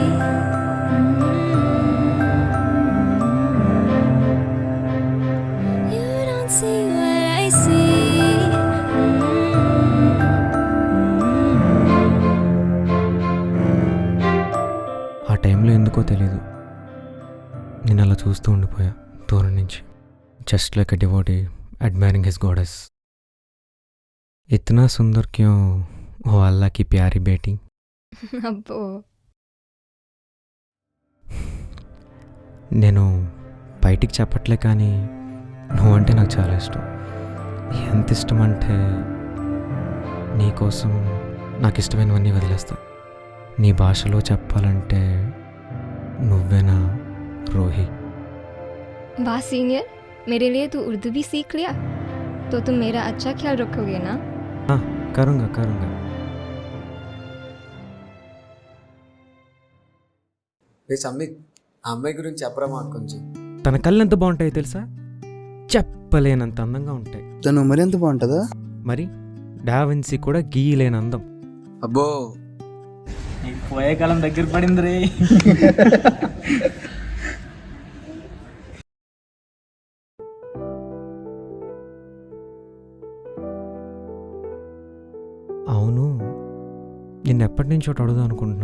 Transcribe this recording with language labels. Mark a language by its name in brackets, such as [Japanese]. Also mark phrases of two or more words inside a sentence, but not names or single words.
[English] You don't see what I see. [Telugu] ఆ టైంలో ఎందుకో తెలీదు, నేను అలా చూస్తూ ఉండిపోయా దూరం నుంచి. [English] Just like a devotee admiring his goddess. [Hindi] इतना सुंदर क्यों ओ अल्लाह की प्यारी बेटी. [Telugu] అబ్బో, నేను బయటికి చెప్పట్లే, కానీ నువ్వంటే నాకు చాలా ఇష్టం. ఎంత ఇష్టం అంటే నీకోసం నాకు ఇష్టమైనవన్నీ వదిలేస్తా. నీ భాషలో చెప్పాలంటే నువ్వేనా రోహి. [Hindi] वाह सीनियर, मेरे लिए तू उर्दू भी सीख लिया, तो तुम मेरा अच्छा ख्याल रखोगे ना? करूँगा करूँगा. [Telugu] రే సమ్మిత్, ఆ అమ్మాయి గురించి చెప్పరా మాకు కొంచెం. తన కళ్ళు ఎంత బాగుంటాయో తెలుసా? చెప్పలేనంత అందంగా ఉంటాయి. తను మరి ఎంత బాగుంటుందా? మరి డావిన్సీ కూడా గీయలేని అందం. అబ్బో, పోయే కాలం దగ్గర పడింది రే. అవును, నిన్నెప్పటి నుంచి ఒకటి అడుగుదాం అనుకుంటున్నా.